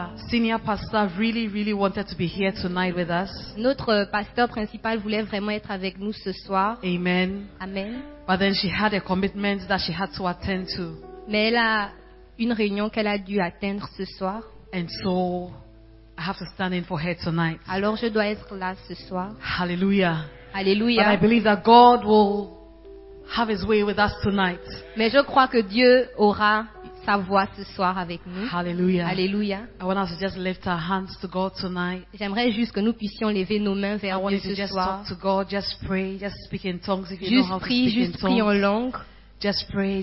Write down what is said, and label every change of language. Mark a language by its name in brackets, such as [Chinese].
[English] Senior pastor really wanted to be here tonight with us. [French] Notre pasteur principal voulait vraiment être avec nous ce soir. [English] Amen. [French] Amen. [English] But then she had a commitment that she had to attend to. [French] Mais elle a une réunion qu'elle a dû atteindre ce soir. [English] And so I have to stand in for her tonight. [French] Alors je dois être là ce soir. [English] Hallelujah. [French] Hallelujah. [English] But I believe that God will have his way with us tonight. [French] Mais je crois que Dieu aura sa voix ce soir avec nous. [English] Hallelujah. [French] Hallelujah. [English] I want us to just lift our hands to God tonight. [French] J'aimerais juste que nous puissions lever nos mains vers Dieu ce soir. [English] I want you to just talk to God, just pray, just speak in tongues if [French] juste [English] you know how to speak in tongues. [French] Prie en langue. [English] Just pray.